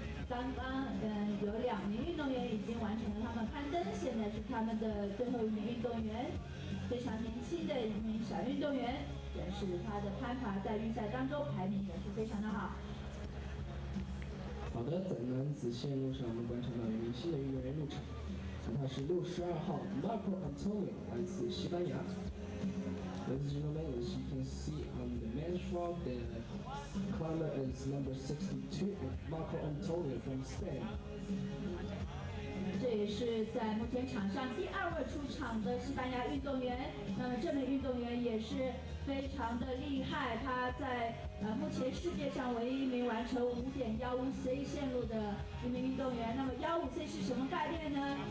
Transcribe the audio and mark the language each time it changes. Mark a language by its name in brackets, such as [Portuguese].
[Chinese] 刚刚有2名运动员已经完成了他们攀登，现在是他们的最后1名运动员，非常年轻的1名小运动员，也是他的攀爬在预赛当中排名也是非常的好。好的，在男子线路上我们观察到有1名新的运动员入场，他是62号 Marco Antonio， 来自西班牙。 [English] Ladies and gentlemen, as you can see on the men's row, the climber is number 62, Marco Antonio from Spain. [Chinese] 这也是在目前场上第2位出场的西班牙运动员。那么这名运动员也是非常的厉害，他在目前世界上唯一1名完成5.15C 线路的1名运动员。那么15C 是什么概念呢？